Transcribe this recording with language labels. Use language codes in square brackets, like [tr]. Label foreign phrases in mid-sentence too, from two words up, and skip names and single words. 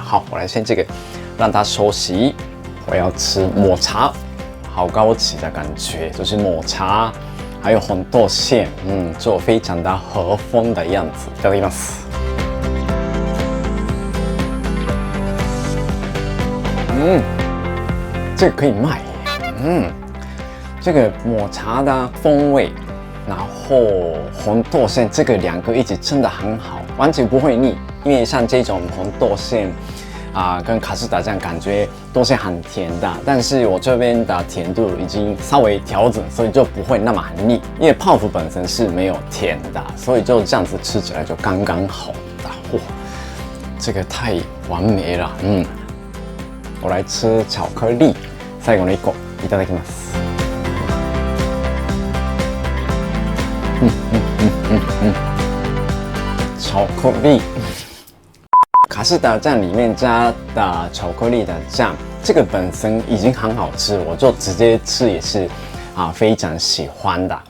[zh] 好，我来先这个让它休息，我要吃抹茶。好高级的感觉，就是抹茶，还有红豆馅，就非常的和风的样子。 [ja] いただきます。 [zh] 这个可以卖，这个抹茶的风味，然后红豆馅，这个2个一起真的很好，完全不会腻。因为像这种红豆馅跟卡士达酱感觉都是很甜的，但是我这边的甜度已经稍微调整，所以就不会那么很腻。因为泡芙本身是没有甜的，所以就这样子吃起来就刚刚好的。哇，这个太完美了。我来吃巧克力， [ja] 最後の1個いただきます。 [zh] 巧克力。卡士达酱里面加的巧克力的酱，这个本身已经很好吃，我就直接吃也是非常喜欢的。